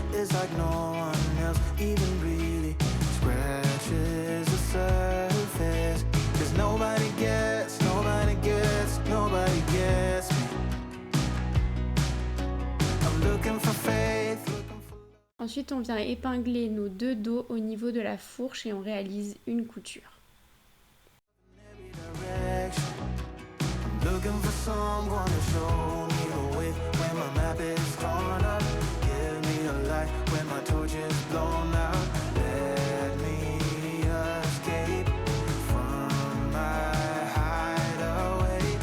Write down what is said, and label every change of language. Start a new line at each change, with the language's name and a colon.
English: It's like no one else even really scratches the surface. 'Cause nobody gets, nobody gets, nobody gets me. I'm looking for faith, looking for love.
French: Ensuite, on vient épingler nos deux dos au niveau de la fourche et on réalise une couture.
English: Every direction. I'm looking for someone to show me the way when my map is torn up. Give me a light when my torch is blown out. Let me escape from my hideaway.